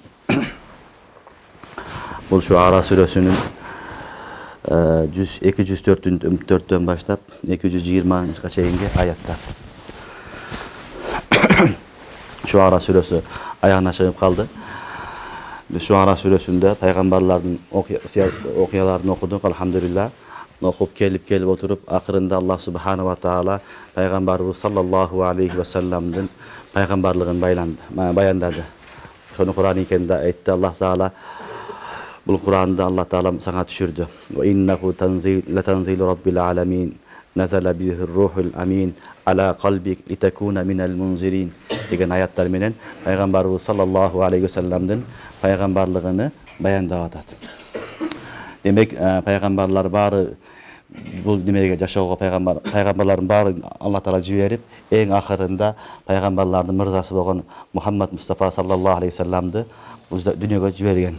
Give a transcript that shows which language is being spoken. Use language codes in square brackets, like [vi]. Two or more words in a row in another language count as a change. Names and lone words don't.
[ky] Бул Шуара сүрөсүнүн 204-төн баштап 220-га чейинки аяттар. Шуара сүрөсү аягына чыгып калды. Биз Шуара сүрөсүндө пайгамбарлардын окуяларын окудук, алхамдулилла. Окуп келип отуруп, акырында Аллах [ar] سبحانه وتعالى [ky] пайгамбарыбыз [ar] صلى الله عليه وسلمدين [ky] пайгамбарлыгын баяндады. Шону Куран экенде айтты Аллах таала. Бул Куранды Аллах таала сага түшүрдү. [ar] وإنه لتنزيل رب العالمين. نزل به الروح الأمين على قلبك لتكون من المنذرين [ky] деген аяттар менен пайгамбарыбыз [ar] صلى الله عليه وسلمدين [ky] пайгамбарлыгыны баяндап атат. Демек, пайгамбарлар баары бул демеге жашоого пайгамбарлардын баары Аллах таала жиберип, эң акырында пайгамбарлардын мырзасы болгон Мухаммад Мустафа [ar] صلى الله عليه وسلمدي [ky] дүйнөгө жиберген.